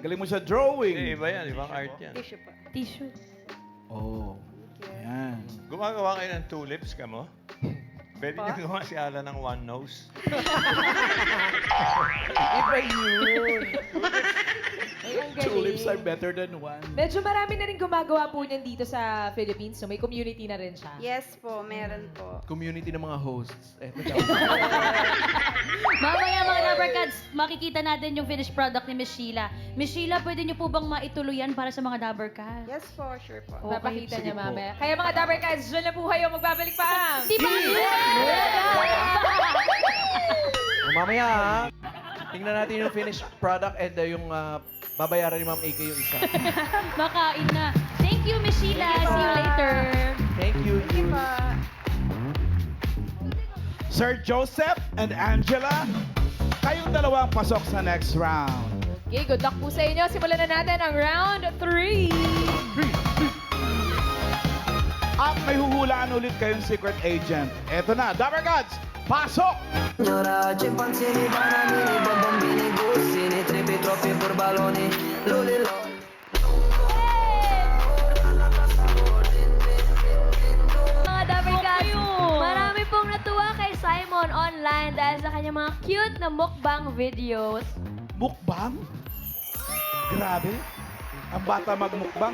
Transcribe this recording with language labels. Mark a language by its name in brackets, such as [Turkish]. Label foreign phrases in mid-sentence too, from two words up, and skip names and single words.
[Filipino] Galing mo sa drawing. Iba yan. Ibang art yan. Tissue po. Tissue. Oh. Yan. Gumagawa kayo ng tulips ka mo? Pwede niyo gawa si Alan ng [English] one nose. [Filipino] Iba yun. Ay, ang galing. [English] Tulips are better than one. [Filipino] Medyo marami na rin gumagawa po niyan dito sa Philippines. So may community na rin siya. Yes po, meron po. Community ng mga hosts. Mamaya mga Dabbercats, makikita natin yung [English] finished product [Filipino] ni Miss Sheila. Miss Sheila, pwede niyo po bang maituloy yan para sa mga Dabbercats? Yes po, sure po. Papakita sige niya po. mamaya. Kaya mga Dabbercats, dyan na po kayo. Magbabalik pa ang... Di ba? O, mamaya ha. Tingnan natin yung [English] finished product [Filipino] and yung babayaran ni Ma'am AK yung isa. Makain na. [English] Thank you, Miss Sheila. See you later. Thank you. [Filipino] Sige po. Sir Joseph and Angela, kayong dalawang pasok sa [English] next round. [Filipino] Okay, [English] good luck [Filipino] po sa inyo. Simulan na natin ang round 3. At may huhulaan ulit kayong secret agent. Eto na, Dabbercats, pasok! [Italian] Signora, ci panzini, bananini, bambini, gussini, tripi, troppi, burbaloni, loli, loli. [Filipino] Mga Dabbercats, marami pong natuwa kay Simon online dahil sa kanyang mga cute na mukbang videos. Mukbang? Grabe. Ang bata magmukbang.